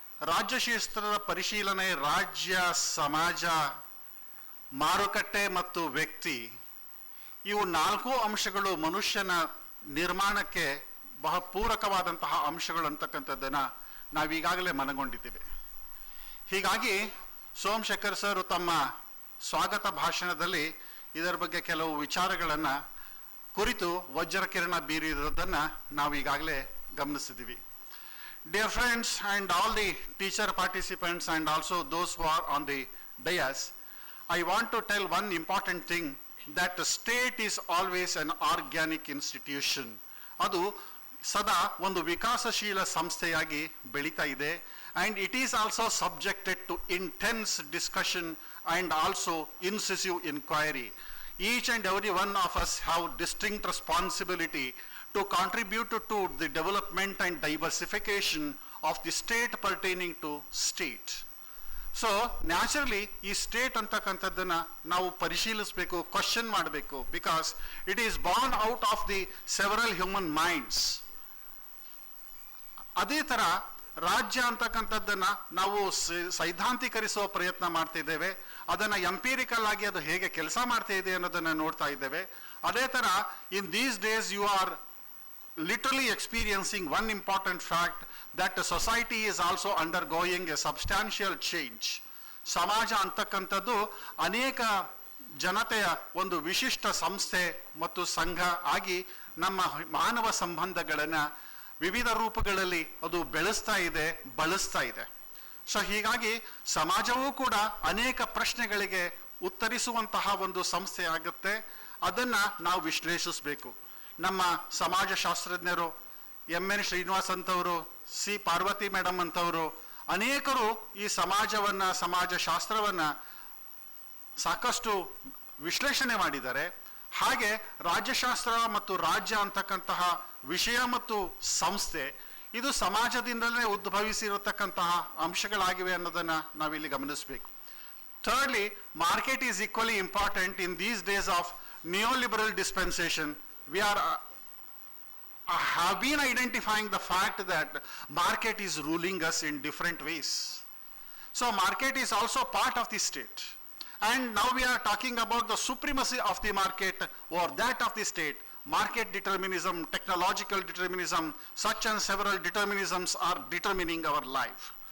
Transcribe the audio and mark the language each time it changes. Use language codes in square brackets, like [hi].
[kn] ರಾಜ್ಯಶಾಸ್ತ್ರದ ಪರಿಶೀಲನೆ, ರಾಜ್ಯ, ಸಮಾಜ, ಮಾರುಕಟ್ಟೆ ಮತ್ತು ವ್ಯಕ್ತಿ, ಇವು 4 ಅಂಶಗಳು ಮನುಷ್ಯನ ನಿರ್ಮಾಣಕ್ಕೆ ಬಹಳ ಪೂರಕವಾದಂತಹ ಅಂಶಗಳು ಅಂತಕ್ಕಂಥದ್ದನ್ನು ನಾವೀಗಾಗಲೇ ಮನಗೊಂಡಿದ್ದೇವೆ. ಹೀಗಾಗಿ ಸೋಮಶೇಖರ್ ಸರ್ ತಮ್ಮ ಸ್ವಾಗತ ಭಾಷಣದಲ್ಲಿ ಇದರ ಬಗ್ಗೆ ಕೆಲವು ವಿಚಾರಗಳನ್ನು ಕುರಿತು ವಜ್ರಕಿರಣ ಬೀರಿರೋದನ್ನು ನಾವು ಈಗಾಗಲೇ ಗಮನಿಸಿದ್ದೀವಿ. [en] Dear friends and all the teacher participants and also those who are on the dais, I want to tell one important thing, that the state is always an organic institution. [kn] ಅದು ಸದಾ ಒಂದು ವಿಕಾಸಶೀಲ ಸಂಸ್ಥೆಯಾಗಿ ಬೆಳೀತಾ ಇದೆ. [en] and it is also subjected to intense discussion and also incisive inquiry. Each and every one of us have distinct responsibility to contribute to the development and diversification of the state pertaining to state. [kn] So naturally ಈ state ಅಂತಕ್ಕಂಥದ್ದನ್ನು ನಾವು ಪರಿಶೀಲಿಸಬೇಕು, question ಮಾಡಬೇಕು. [en] Because it is born out of the several human minds. [kn] ಅದೇ ಥರ ರಾಜ್ಯ ಅಂತಕ್ಕಂಥದ್ದನ್ನು ನಾವು ಸೈದ್ಧಾಂತೀಕರಿಸುವ ಪ್ರಯತ್ನ ಮಾಡ್ತಿದ್ದೇವೆ. ಅದನ್ನು ಎಂಪಿರಿಕಲ್ ಆಗಿ ಅದು ಹೇಗೆ ಕೆಲಸ ಮಾಡ್ತಾ ಇದೆ ಅನ್ನೋದನ್ನು ನೋಡ್ತಾ ಇದ್ದೇವೆ. ಅದೇ ಥರ [en] In these days you are literally experiencing one important fact, that the society is also undergoing a substantial change. [kn] ಸಮಾಜ ಅಂತಕ್ಕಂಥದ್ದು ಅನೇಕ ಜನತೆಯ ಒಂದು ವಿಶಿಷ್ಟ ಸಂಸ್ಥೆ ಮತ್ತು ಸಂಘ ಆಗಿ ನಮ್ಮ ಮಾನವ ಸಂಬಂಧಗಳನ್ನು ವಿವಿಧ ರೂಪಗಳಲ್ಲಿ ಅದು ಬೆಳೆಸ್ತಾ ಇದೆ, ಬಳಸ್ತಾ ಇದೆ. ಸೊ ಹೀಗಾಗಿ ಸಮಾಜವೂ ಕೂಡ ಅನೇಕ ಪ್ರಶ್ನೆಗಳಿಗೆ ಉತ್ತರಿಸುವಂತಹ ಒಂದು ಸಂಸ್ಥೆ ಆಗುತ್ತೆ. ಅದನ್ನು ನಾವು ವಿಶ್ಲೇಷಿಸಬೇಕು. ನಮ್ಮ ಸಮಾಜಶಾಸ್ತ್ರಜ್ಞರು ಎನ್ ಶ್ರೀನಿವಾಸ್ ಅಂತವರು, ಸಿ ಪಾರ್ವತಿ ಮೇಡಮ್ ಅಂತವರು ಅನೇಕರು ಈ ಸಮಾಜವನ್ನು, ಸಮಾಜಶಾಸ್ತ್ರವನ್ನು ಸಾಕಷ್ಟು ವಿಶ್ಲೇಷಣೆ ಮಾಡಿದ್ದಾರೆ. ಹಾಗೆ ರಾಜ್ಯಶಾಸ್ತ್ರ ಮತ್ತು ರಾಜ್ಯ ಅಂತಕ್ಕಂತಹ ವಿಷಯ ಮತ್ತು ಸಂಸ್ಥೆ ಇದು ಸಮಾಜದಿಂದಲೇ ಉದ್ಭವಿಸಿರತಕ್ಕಂತಹ ಅಂಶಗಳಾಗಿವೆ ಅನ್ನೋದನ್ನು ನಾವಿಲ್ಲಿ ಗಮನಿಸಬೇಕು. [en] Thirdly, market is equally important in these days of neoliberal dispensation. We have been identifying the fact that market is ruling us in different ways. So market is also part of the state. And now we are talking about the supremacy of the market or that of the state. Market determinism, technological determinism, such and several determinisms are determining our life.